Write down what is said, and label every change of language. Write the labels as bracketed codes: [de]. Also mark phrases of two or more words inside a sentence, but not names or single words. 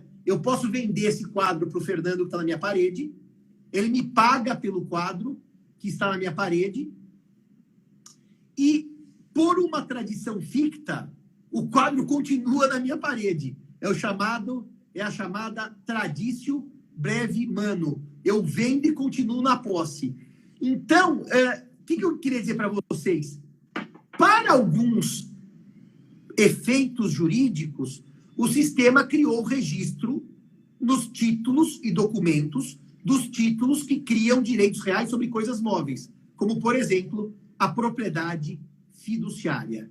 [pt] Eu posso vender esse quadro para o Fernando que está na minha parede, ele me paga pelo quadro que está na minha parede e, por uma tradição ficta, o quadro continua na minha parede. É a chamada [la] traditio brevi manu. [pt] Eu vendo e continuo na posse. Então, o que eu queria dizer para vocês? Para alguns efeitos jurídicos, o sistema criou o registro nos títulos e documentos dos títulos que criam direitos reais sobre coisas móveis, como, por exemplo, a propriedade fiduciária.